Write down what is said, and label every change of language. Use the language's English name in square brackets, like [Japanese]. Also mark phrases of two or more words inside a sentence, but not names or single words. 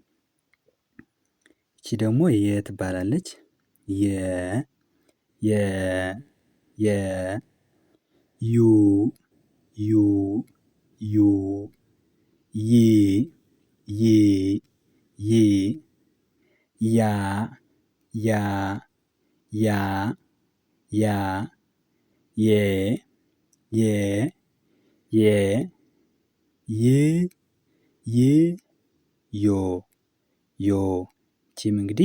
[Amharic] ይቺ ደግሞ የ ትባላለች። የ፣ የ፣ የ፣ ዩ፣ ዩ፣ ዩ፣ ይ፣ ይ፣ ይ፣ ያ፣ ያ፣ ያ ያ የ የ የ ይ ይ ዮ ዮ ይቺም እንግዲህ